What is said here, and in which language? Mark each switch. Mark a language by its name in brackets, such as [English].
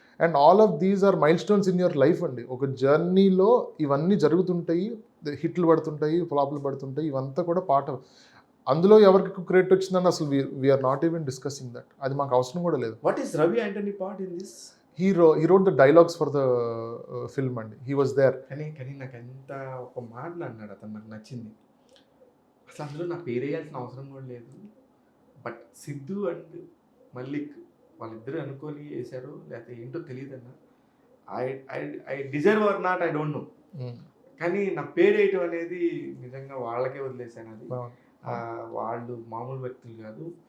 [English] and all of these are milestones in your life [Telugu] అండి. ఒక జర్నీలో ఇవన్నీ జరుగుతుంటాయి, హిట్లు పడుతుంటాయి, ఫ్లాప్లు పడుతుంటాయి, ఇవంతా కూడా పార్ట్ ఆఫ్. అందులో ఎవరికి క్రెడిట్ వచ్చిందని అసలు [English] We are not even discussing that. [Telugu] అది మాకు అవసరం కూడా లేదు. [English] What is Ravi Antony part in this? He wrote the dialogues for the film and he was there. [Telugu] కానీ నాకు ఎంత ఒక మాట అన్నాడు అతను, నాకు నచ్చింది. అసలు అందులో నా పేరు వేయాల్సిన అవసరం కూడా లేదు, బట్ సిద్ధు అండ్ మల్లిక్ వాళ్ళిద్దరు అనుకొని వేశారు, లేకపోతే ఏంటో తెలియదు అన్న. [English] I deserve or not, I don't know, [Telugu] కానీ నా పేరు వేయటం అనేది నిజంగా వాళ్ళకే వదిలేశాను. అది వాళ్ళు మామూలు వ్యక్తులు కాదు,